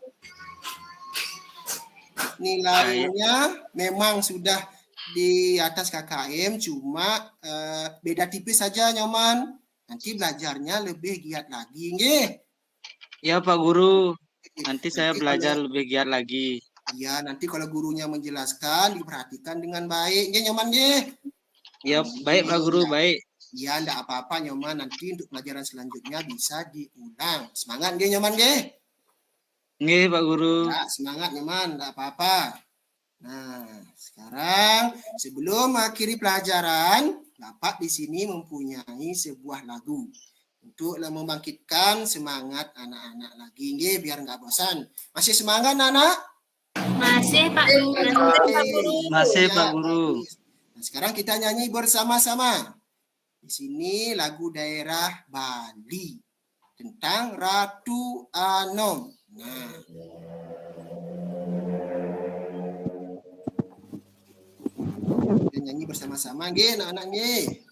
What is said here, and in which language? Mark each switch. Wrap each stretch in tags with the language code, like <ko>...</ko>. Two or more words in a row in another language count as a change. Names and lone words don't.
<id>Nilainya memang sudah di atas KKM, cuma beda tipis saja Nyoman. Nanti belajarnya lebih giat lagi, nggih. Ya Pak Guru, nanti saya belajar lebih giat lagi. Iya, nanti kalau gurunya menjelaskan diperhatikan dengan baik, nggih Nyoman, nggih. Ya, baik Pak Guru, baik. Ya, enggak apa-apa Nyoman, nanti untuk pelajaran selanjutnya bisa diulang. Semangat nggih Nyoman, nggih. Nggih Pak Guru. Ya, semangat Nyoman, enggak apa-apa. Nah, sekarang sebelum akhiri pelajaran, Bapak di sini mempunyai sebuah lagu untuk membangkitkan semangat anak-anak lagi, nggih, biar enggak bosan. Masih semangat anak? Masih Pak Guru. Masih Pak Guru. Nah, sekarang kita nyanyi bersama-sama. Di sini lagu daerah Bali tentang Ratu Anom. Nah, kita nyanyi bersama-sama, nggih, anak-anak nggih.</id>